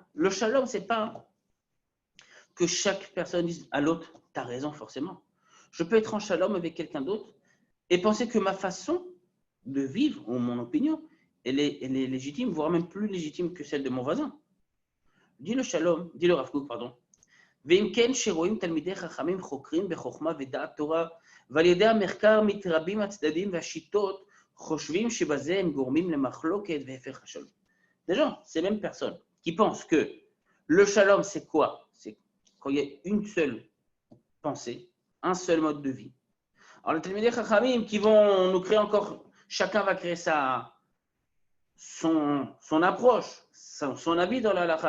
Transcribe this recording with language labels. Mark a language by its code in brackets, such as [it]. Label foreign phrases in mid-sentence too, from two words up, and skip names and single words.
[fr] Le shalom, c'est pas que chaque personne dise à l'autre, t'as raison forcément. Je peux être en shalom avec quelqu'un d'autre et penser que ma façon de vivre, ou mon opinion, elle est légitime, voire même plus légitime que celle de mon voisin. Dit le shalom, dit le Rav Kook, pardon. [he] ואם כן שרואים תלמידי חכמים חוקרים בחוכמה ודעת תורה ועל ידי המחקר מתרבים הצדדים והשיטות חושבים שבזה הם גורמים למחלוקת והפך השלום. [fr] Des gens, ces mêmes personnes qui pensent que le shalom c'est quoi? C'est quand il y a une seule pensée, un seul mode de vie. Alors les [he] תלמידי חכמים [fr] qui vont nous créer encore, chacun va créer son approche, son avis dans la halakha.